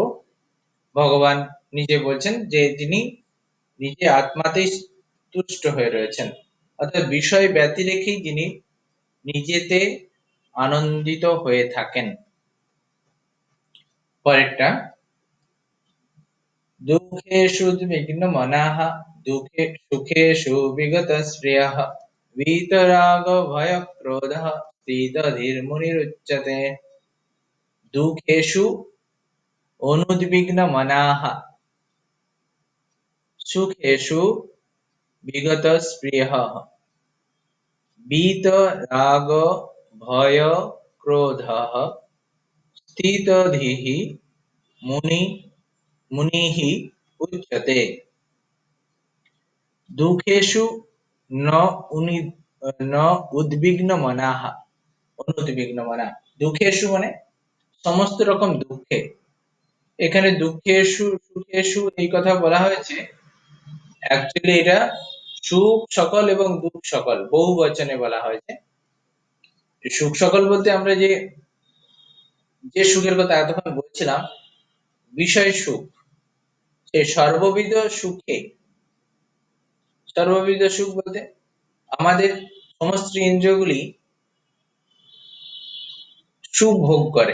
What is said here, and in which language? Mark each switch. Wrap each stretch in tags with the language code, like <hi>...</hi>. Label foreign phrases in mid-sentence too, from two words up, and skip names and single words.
<bn>ভগবান নিজে বলছেন যে যিনি নিজে আত্মাতেই তুষ্ট হয়ে রয়েছেন, অর্থাৎ বিষয় ব্যতি রেখেই যিনি নিজেতে আনন্দিত হয়ে থাকেন।</bn> <sa>পরেরটা, দুঃখেষু উদ্বিগ্ন মনাঃ দুঃখে সুখেষু বিগত শ্রেয়ঃ वीतराग भय क्रोधः स्थितधीर्मुनिरुच्यते। दुःखेषु अनुद्विग्न मनाः सुखेषु विगत स्पृहः वीतराग भय क्रोधः स्थितधीः मुनिः उच्यते। दुःखेषु न उद्विग्न मनाः অনুদ্বিগ্ন মনা।</sa> <bn>দুঃখেষু মানে সমস্ত রকম দুঃখে, এখানে</bn> <sa>দুঃখেষু সুখেষু</sa> <bn>এই কথা বলা হয়েছে, অ্যাকচুয়ালি এটা সুখ সকল এবং দুঃখ সকল বহু বচনে বলা হয়েছে। সুখ সকল বলতে আমরা যে যে সুখের কথা এতক্ষণ বলছিলাম বিষয় সুখ, সেই সর্ববিধ সুখে, সর্ববিধ সুখ বলতে আমাদের সমস্ত ইন্দ্রিয়গুলি সুখ ভোগ করে।</bn>